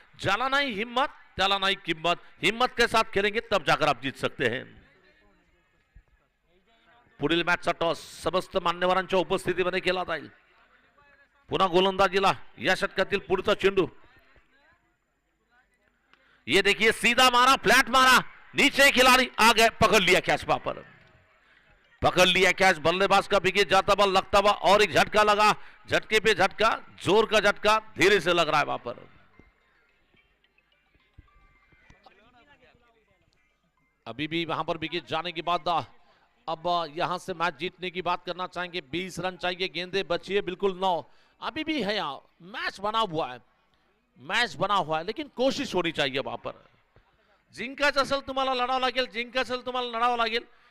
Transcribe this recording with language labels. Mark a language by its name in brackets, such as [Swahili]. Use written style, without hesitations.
[Marathi] ज्याला नाही हिम्मत त्याला नाही किंमत. [Hindi] हिम्मत के साथ खेलेंगे तब जाकर आप जीत सकते हैं. [Marathi] पुढील मॅचचा टॉस समस्त मान्यवरांच्या उपस्थितीमध्ये केला जाईल. पुन्हा गोलंदाजीला या षटकातील पुढचा चेंडू. [Hindi] ये देखिए सीधा मारा फ्लैट मारा नीचे खिलाड़ी आ गए पकड़ लिया कैच पर. पकड़ लिया कैच, बल्लेबाज का विकेट जाता बॉल लगता हुआ और एक झटका लगा, झटके पे झटका, जोर का झटका धीरे से लग रहा है वहां पर। अभी भी वहां पर विकेट जाने के बाद अब यहां से मैच जीतने की बात करना चाहेंगे। 20 रन चाहिए, गेंदे बची है बिल्कुल 9। अभी भी है यहाँ मैच बना हुआ है, मैच बना हुआ है, लेकिन कोशिश होनी चाहिए वहां पर। [Marathi] जिंकायचं असेल तुम्हाला लढावं लागेल, जिंकायचं असेल तुम्हाला लढावं लागेल।